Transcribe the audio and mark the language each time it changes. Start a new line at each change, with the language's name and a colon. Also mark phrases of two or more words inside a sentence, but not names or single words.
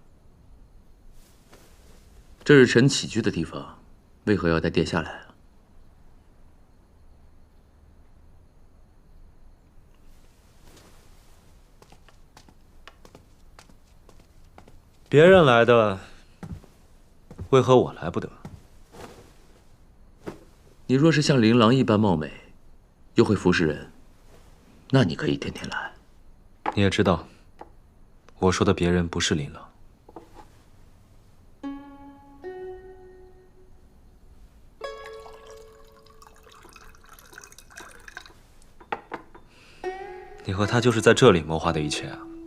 Chinese: 這是臣起居的地方，為何要帶殿下來啊？別人來的，為何我來不得？你若是像琳琅一般貌美，又會服侍人，那你可以天天來。你也知道，我說的別人不是琳琅。你和他就是在這裡謀劃的一切啊？